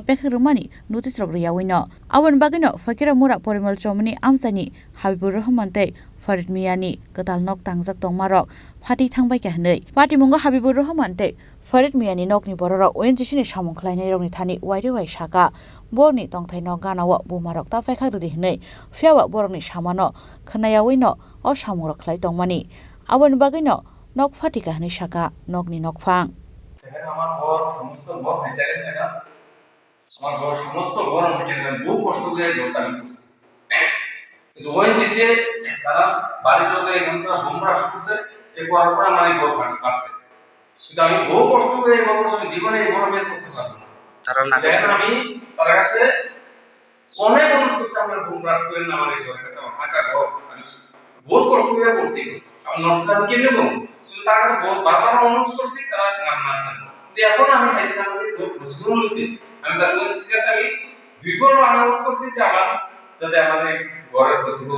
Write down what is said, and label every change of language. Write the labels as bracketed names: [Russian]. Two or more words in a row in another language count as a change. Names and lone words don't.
[Kok Borok] Pekhak Rwmani notice rok riyawino awan bagino Phokira Mura Porimol Chomani Amchaini Habibur Rahman tei Farid Miyani ketal nok tangjak tongmarok Phati Thangbaikha hnei Party mungo Habibur Rahman tei Farid Miyani nokni bororok ONGC ni samung khlainai rokni thani wairi wai saka borni tongthai nok ganawa Booma rok ta faikha rudi hnei fiawa borokni samano khnayawino o samung rok khlai tongmani abon bagino nok Phati ka hnei saka nokni nokfang [Bangla] আমার ঘর সমস্ত ঘর হাইটা গেছে না আমার ঘর সমস্ত ঘর হাইটা গেছে বহু কষ্ট করে ঘরটা আমি করছি কিন্তু ওএনজিসি তারা বাড়ির লোকে এখানটা বোমরা শুনছে এরপর আমার এই ঘর পাচ্ছে কিন্তু আমি বহু কষ্ট করে এই ঘর আমি জীবনে এই ঘর বের করতে পারবো না তারা না দেখেন আমি তার কাছে অনেক অনুরোধ করছি আমার বোমরা করে না আমার এই ঘরের কাছে আমার ফাঁকা ঘর আমি বহু কষ্ট করে করছি আমার নষ্ট আমি কেন নেব কিন্তু তার কাছে বারবার অনুরোধ করছি তারা মানছে না কিন্তু এখন আমি চাইছি আমাদের ঘর লুছি আমি তার ওএনজিসি কাছে আমি বিগত অনুরোধ করছি যে আমার যাতে আমাদের ঘরের প্রতিবন্ধ